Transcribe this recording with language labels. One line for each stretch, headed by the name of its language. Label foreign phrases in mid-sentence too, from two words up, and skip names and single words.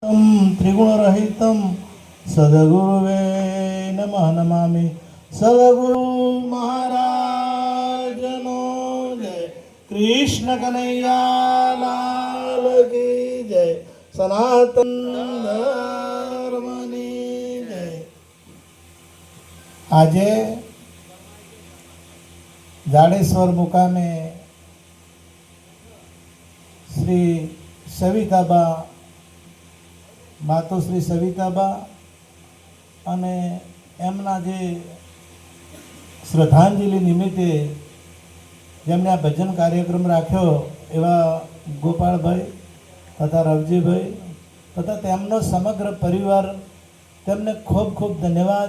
Sanskrit: त्रिगुणरहितं सद्गुरुवे नमः नमामि।
Gujarati: સદ્ગુરુ મહારાજનો જય।
Hindi: कृष्ण कन्हैया लाल की जय।
Gujarati: સનાતન ધર્મની જય। આજે જાડેશ્વર મુકામે શ્રી સવિતાબા માતોશ્રી સવિતાબા અને એમના જે શ્રદ્ધાંજલિ નિમિત્તે જેમણે આ ભજન કાર્યક્રમ રાખ્યો એવા ગોપાળભાઈ તથા રવજીભાઈ તથા તેમનો સમગ્ર પરિવાર, તેમને ખૂબ ખૂબ ધન્યવાદ.